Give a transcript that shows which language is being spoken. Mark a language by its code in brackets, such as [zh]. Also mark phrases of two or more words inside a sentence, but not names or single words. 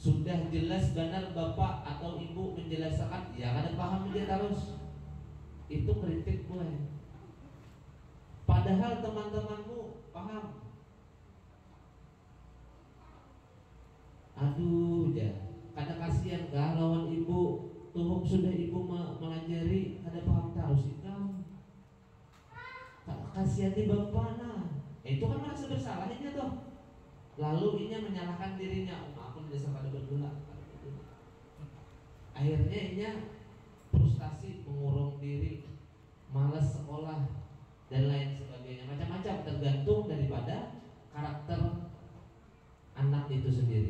[bjn] Sudah jelas benar bapak atau ibu menjelaskan, ya kada paham dia terus. [id] Itu kritik gue. Padahal teman-temanmu paham. Aduh ya, [bjn] kada kasihan kah lawan ibu. Tuhuk sudah ibu melajari, kada paham terus ikam. Kasihan di bapak nah. [id] Itu kan merasa bersalah ini tuh. [bjn] Lalu inya menyalahkan dirinya, [id] aku tidak pada berguna. Akhirnya inya frustasi, mengurung diri, malas sekolah dan lain sebagainya. Macam-macam tergantung daripada karakter anak itu sendiri.